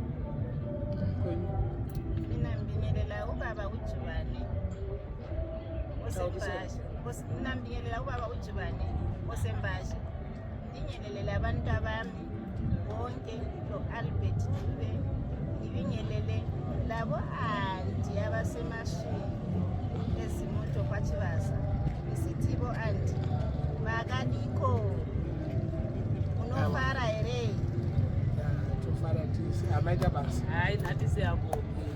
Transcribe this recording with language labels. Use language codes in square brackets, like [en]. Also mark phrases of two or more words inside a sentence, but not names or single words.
[nd] mina ngibingelela ubaba uJibane osembasha nambingelela ubaba uJibane osembasha ngibingelele abantu abami bonke lo Albert Dube ngibingelele labo anti abasemashini ezimoto kwaChivasa isithibo anti bakaniko [sn] unofara ere maita basa. [nd] Hayi nathi siyabonga.